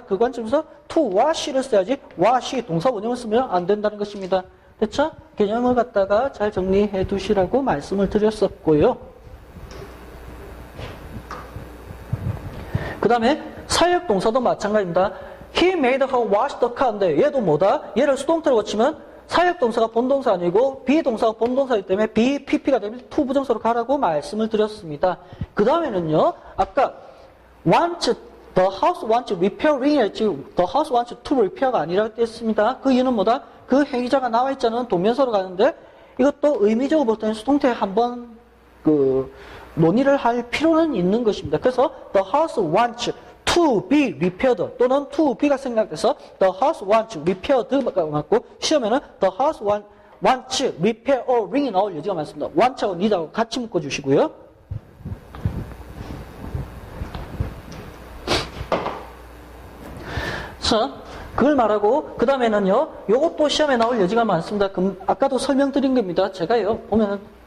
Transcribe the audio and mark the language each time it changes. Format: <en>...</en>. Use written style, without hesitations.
<ko>그 관점에서 to와 she를 써야지 wa, she 동사 원형을 쓰면 안 된다는 것입니다. 됐죠? 개념을 갖다가 잘 정리해 두시라고 말씀을 드렸었고요. 그 다음에 사역동사도 마찬가지입니다.</ko> <en>He made her wash the car인데</en> <ko>얘도 뭐다? 얘를 수동태로 거치면 사역동사가 본동사 아니고 비동사가 본동사이기 때문에 be, pp가 되면 to 부정사로 가라고 말씀을 드렸습니다. 그 다음에는요. 아까 want,</ko> <en>the house wants repairing</en> <ko>했지</ko> <en>the house wants to repair</en> <ko>가 아니라고 했습니다. 그 이유는 뭐다? 그 행위자가 나와 있자는 동명사로 가는데 이것도 의미적으로 볼 때는 수동태에 한번 논의를 할 필요는 있는 것입니다.</ko> <en>그래서 the house wants to be repaired</en> <ko>또는</ko> <en>to be가</en> <ko>생략돼서</ko> <en>the house wants repaired가</en> <ko>맞고 시험에는</ko> <en>the house wants repairing이</en> <ko>나올 여지가 많습니다. want하고 need하고 같이 묶어주시고요. 자, 그걸 말하고 그 다음에는요. 요것도 시험에 나올 여지가 많습니다. 아까도 설명드린 겁니다. 제가요 보면은</ko>